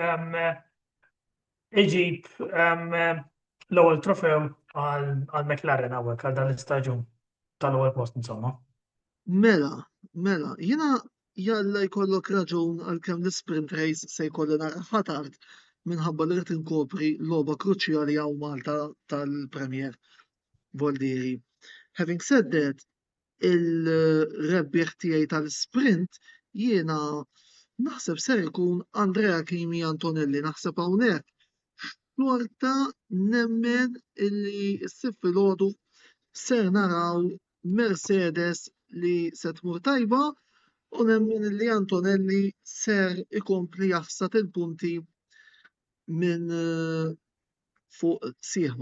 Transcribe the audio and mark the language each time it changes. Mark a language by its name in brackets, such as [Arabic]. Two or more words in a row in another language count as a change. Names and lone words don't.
[Maltese] iġib l-ewwel trofew għal McLaren hawnhekk għal dan l-istaġun tal-ewwel post insomma. Mela, jiena jalla jkollok raġun għalkemm l-sprint race se jkolli nara ħatard minħabba li rrid inkopri logħba kruċjali hawn Malta tal-Premier Voldieri. [English] Having said that, [Maltese] il-rebbieħ tiegħi tal-sprint jiena naħseb ser ikun Andrea Kimi Antonelli, naħseb hawnhekk xorta nemmen illi s-sib filgħodu ser naraw Mercedes li se tmur tajba u nemmen illi Antonelli ser ikompli jaħsad il-punti minn fuq sieħbu.